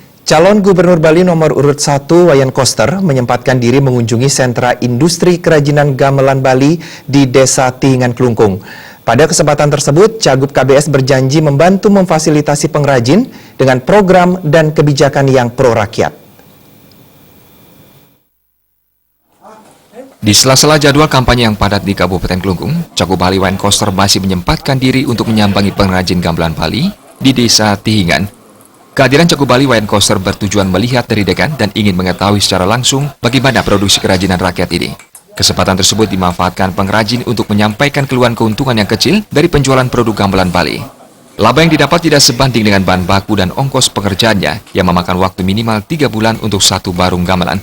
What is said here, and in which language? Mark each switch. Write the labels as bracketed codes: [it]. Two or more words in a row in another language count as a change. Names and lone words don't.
[id] Calon Gubernur Bali nomor urut 1 Wayan Koster menyempatkan diri mengunjungi sentra industri kerajinan gamelan Bali di Desa Tihingan Klungkung. Pada kesempatan tersebut, Cagup KBS berjanji membantu memfasilitasi pengrajin dengan program dan kebijakan yang pro rakyat. Di sela-sela jadwal kampanye yang padat di Kabupaten Klungkung, Cagup Bali Wayan Koster masih menyempatkan diri untuk menyambangi pengrajin gamelan Bali di Desa Tihingan. Kehadiran Cagup Bali Wayan Koster bertujuan melihat dari dekat dan ingin mengetahui secara langsung bagaimana produksi kerajinan rakyat ini. Kesempatan tersebut dimanfaatkan pengrajin untuk menyampaikan keluhan keuntungan yang kecil dari penjualan produk gamelan Bali. Laba yang didapat tidak sebanding dengan bahan baku dan ongkos pengerjaannya yang memakan waktu minimal 3 bulan untuk satu barung gamelan.